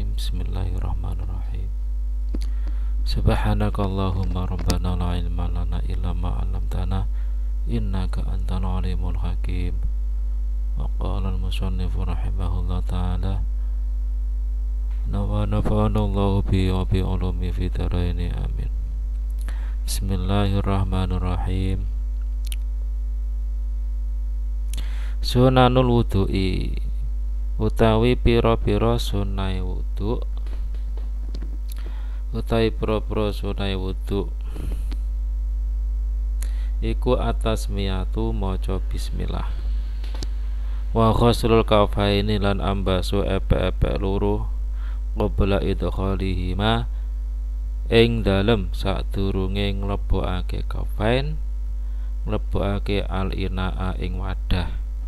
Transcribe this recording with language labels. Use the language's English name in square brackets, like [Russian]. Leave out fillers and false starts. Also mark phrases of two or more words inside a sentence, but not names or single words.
[Arabic] بسم الله الرحمن الرحيم. سبحانك اللهم ربنا لا علم لنا إلا ما علمتنا إنك أنت العليم الحكيم. وقال المصنف رحمه الله تعالى ونفعنا الله ب وبعلوم في الدارين آمين. بسم الله الرحمن الرحيم. سنن الوضوء [Javanese] utawi pira-pira sunai wudu utawi pira-pira sunai wudu iku atas miyatu maca bismillah [Arabic] وغسل الكفين [Javanese] lan ambasu epek-epek loro [Arabic] قبل إدخالهما [Javanese] ing dalem sadurunge nglebokake kafain nglebokake al-inaa ing wadah